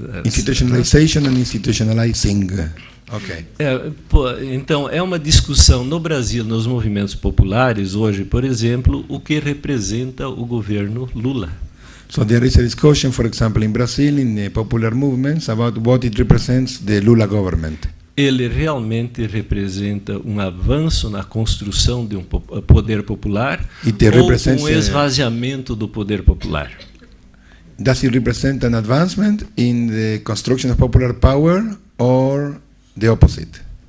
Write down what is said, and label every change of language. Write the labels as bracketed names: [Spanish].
[English] Institutionalization and institutionalizing. Okay. [Portuguese] Então, é uma discussão no Brasil, nos movimentos populares, hoje, por exemplo, o que representa o governo Lula. [English] So there is a discussion, for example, in Brazil, in the popular movements, about what it represents the Lula government. [Portuguese] Ele realmente representa um avanço na construção de um poder popular ou um esvaziamento do poder popular? [English] Does it represent an advancement in the construction of popular power or the opposite?